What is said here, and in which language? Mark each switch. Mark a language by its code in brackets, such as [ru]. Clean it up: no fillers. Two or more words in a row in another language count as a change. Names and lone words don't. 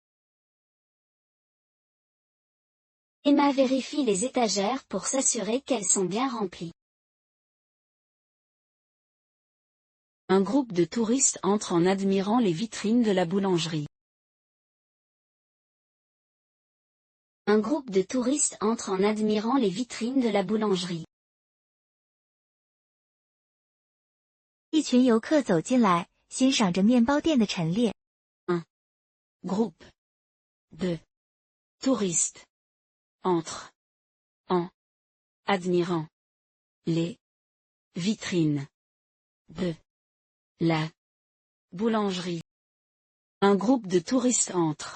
[fr] Emma vérifie les étagères pour s'assurer qu'elles sont bien remplies. Un groupe de touristes entre en admirant les vitrines de la boulangerie. Un groupe de touristes entre en admirant les vitrines de la boulangerie. [zh] 一群游客走进来，欣赏着面包店的陈列。 [fr] Groupe de touristes entre en admirant les vitrines de la boulangerie. Un groupe de touristes entre.